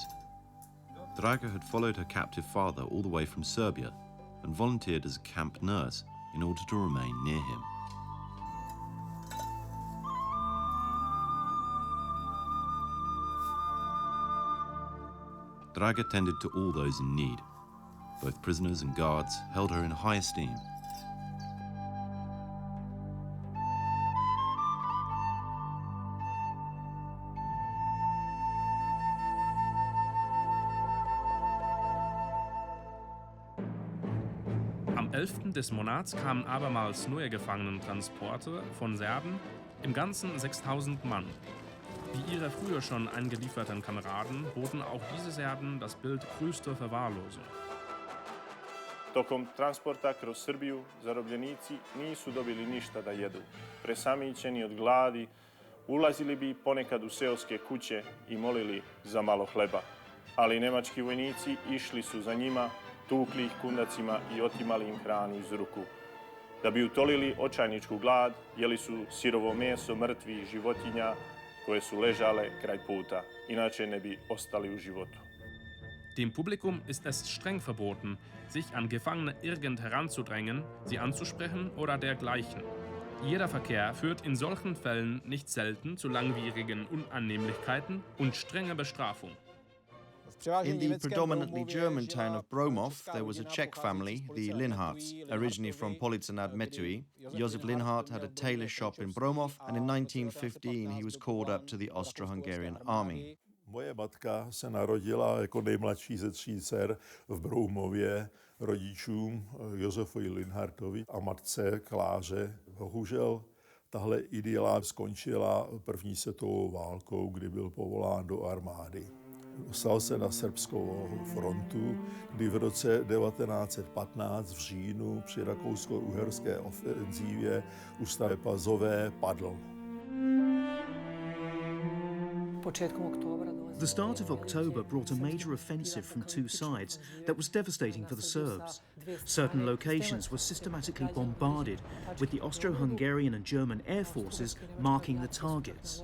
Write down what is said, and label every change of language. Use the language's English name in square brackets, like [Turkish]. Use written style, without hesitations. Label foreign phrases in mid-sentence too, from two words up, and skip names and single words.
[English] Draga had followed her captive father all the way from Serbia and volunteered as a camp nurse in order to remain near him. Draga tended to all those in need. Both prisoners and guards held her in high esteem. [German] Am 11. des Monats kamen abermals neue Gefangenentransporte von Serben, im Ganzen 6000 Mann. Wie ihre früher schon eingelieferten Kameraden boten auch diese Serben das Bild größter Verwahrlosung. [Serbian] Tokom transporta kroz Srbiju zarobljenici nisu dobili ništa da jedu. Presamićeni od gladi, ulazili bi ponekad u seoske kuće i molili za malo hleba. Ali nemački vojnici išli su za njima, tukli ih kundacima i otimali im hranu iz ruku. Da bi utolili očajničku glad, jeli su sirovo meso mrtvih životinja koje su ležale kraj puta, inače ne bi ostali u životu. [German] Dem Publikum ist es streng verboten, sich an Gefangene irgend heranzudrängen, sie anzusprechen oder dergleichen. Jeder Verkehr führt in solchen Fällen nicht selten zu langwierigen Unannehmlichkeiten und strenger Bestrafung. [English] In the predominantly German town of Broumov, there was a Czech family, the Linharts, originally from Police nad Metui. Josef Linhart had a tailor shop in Broumov, and in 1915 he was called up to the Austro-Hungarian army. [Czech] Moje matka se narodila jako nejmladší ze 3 dcer v Broumově rodičům Josefovi Linhartovi a matce Kláře. Bohužel tahle idyla skončila první světovou válkou, kdy byl povolán do armády. Dostal se na srbskou frontu, kdy v roce 1915 v říjnu při rakousko-uherské ofenzívě u Staré Pazové padl. [English] The start of October brought a major offensive from 2 sides that was devastating for the Serbs. Certain locations were systematically bombarded, with the Austro-Hungarian and German air forces marking the targets.